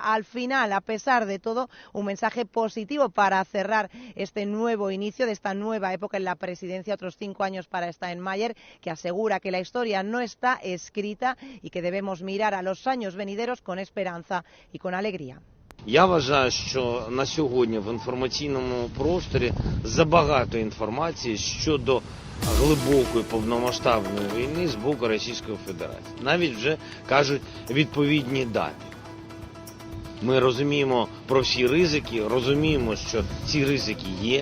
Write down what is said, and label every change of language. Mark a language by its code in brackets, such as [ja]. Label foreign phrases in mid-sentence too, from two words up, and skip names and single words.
[es] Al final, a pesar de todo, un mensaje positivo para cerrar este nuevo inicio de esta nueva época en la presidencia, otros 5 años para Steinmeier, que asegura que la historia no está escrita y que debemos mirar a los años venideros con esperanza y con alegría. [uk] Я вважаю, що на сьогодні в інформаційному просторі забагато інформації щодо глибокої повномасштабної війни з боку Російської Федерації. Навіть вже кажуть відповідні дати. Ми розуміємо про всі ризики, розуміємо, що ці ризики є.